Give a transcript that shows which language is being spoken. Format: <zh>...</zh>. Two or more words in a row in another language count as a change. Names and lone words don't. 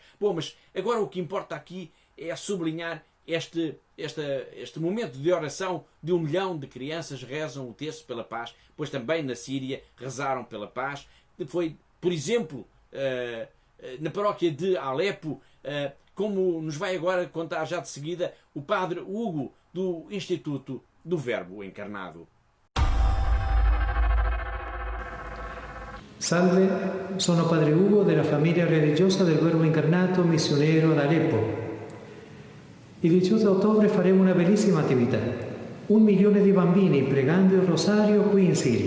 <pt>Bom, mas agora o que importa aqui é sublinhar este momento de oração de 1 milhão de crianças rezam o terço pela paz, pois também na Síria rezaram pela paz. Foi, por exemplo, na paróquia de Alepo, como nos vai agora contar já de seguida o padre Hugo, do Instituto do Verbo Encarnado.</pt> <it>Salve, sono Padre Ugo della famiglia religiosa del Verbo Incarnato missionero ad Aleppo. Il 18 ottobre faremo una bellissima attività. 1 milione di bambini pregando il rosario qui in Siria.</it>